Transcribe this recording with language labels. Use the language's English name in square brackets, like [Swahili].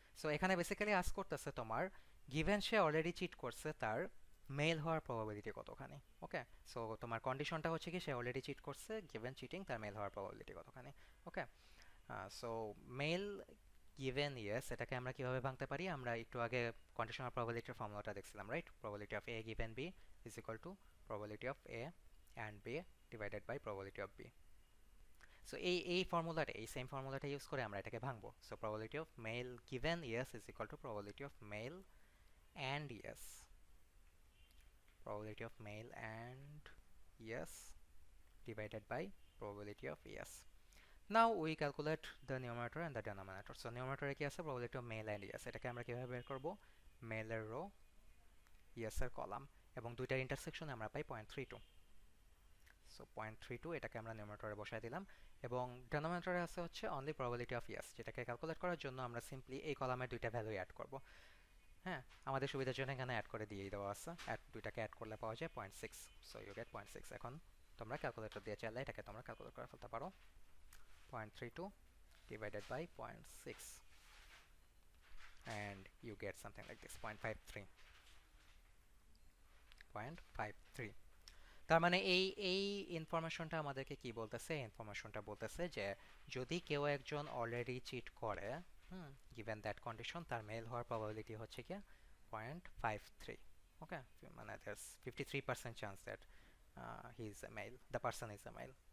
[Bangla] So এখানে basically ask করতেছে তোমার given সে অলরেডি চিট করছে তার মেল হওয়ার প্রবাবিলিটি কতখানি। ওকে, সো তোমার কন্ডিশনটা হচ্ছে কি সে অলরেডি চিট করছে, given চিটিং তার মেল হওয়ার প্রবাবিলিটি কতখানি। ওকে, সো মেল given yes এটাকে আমরা কিভাবে ভাঙতে পারি? আমরা একটু আগে কন্ডিশনাল প্রবাবিলিটির ফর্মুলাটা দেখছিলাম, right? [English] Probability of a given b is equal to probability of a and b divided by probability of b। [Bangla] So এই ফর্মুলাটা, এই সেম ফর্মুলাটা ইউজ করে আমরা এটাকে ভাঙবো। [English] So probability of male given yes is equal to probability of male and yes, probability of male and yes divided by probability of yes। Now we calculate the numerator and the denominator. [Bangla] So numerator কি আছে? [English] probability of male and yes, [Bangla] এটাকে আমরা কিভাবে বের করব? male এর rho, yes এর column, এবং দুইটার ইন্টারসেকশনে আমরা পাই 0.32। সো 0.32 এটাকে আমরা নিউমারেটরে বসাই দিলাম, এবং ডেনোমিনেটরে আছে হচ্ছে অনলি প্রবাবিলিটি অফ ইয়েস, যেটাকে ক্যালকুলেট করার জন্য আমরা সিম্পলি এই কলামের দুইটা ভ্যালু অ্যাড করব। হ্যাঁ, আমাদের সুবিধার জন্য এখানে অ্যাড করে দিয়েই দেওয়া আছে, দুইটাকে অ্যাড করলে পাওয়া যায় 0.6। [English] So you get 0.6। [Bangla] এখন তোমরা ক্যালকুলেটর দিয়ে চাইলে এটাকে তোমরা ক্যালকুলেট করে ফেলতে পারো। [English] 0.32 divided by 0.6 and you get something like this, 0.53। 0.53। [Bangla] তার মানে এই এই ইনফরমেশনটা আমাদেরকে কি বলতেছে? ইনফরমেশনটা বলতেছে যে যদি কেউ একজন অলরেডি চিট করে, [English] given that condition, [Bangla] তার মেল হওয়ার প্রবাবিলিটি হচ্ছে কি 0.53। [English] Okay, মানে there's 53% chance that he is a male, the person is a male.